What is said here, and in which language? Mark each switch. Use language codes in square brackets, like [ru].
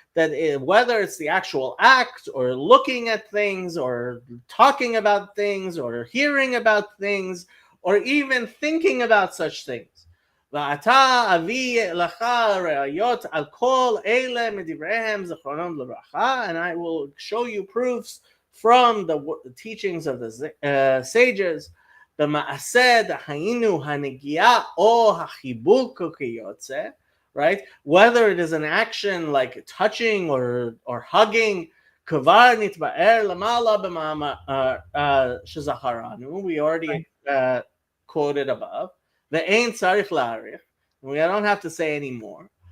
[en] That whether it's the actual act, or looking at things, or talking about things, or hearing about things, or even thinking about such things. [he] ועתה אביא לך ראיות על כל אלה מדבריהם זכרונם לברכה, [en] and I will show you proofs from the teachings of the sages, [he] במעשה דהיינו הנגיעה או החיבוק כיוצא, right? [en] Whether it is an action like touching or hugging, [he] כבר נתבאר למעלה במאמר שזכרנו, [en] we already quoted above. [he] Ve'ein tzarich la'arich. [en] We don't have to say anymore.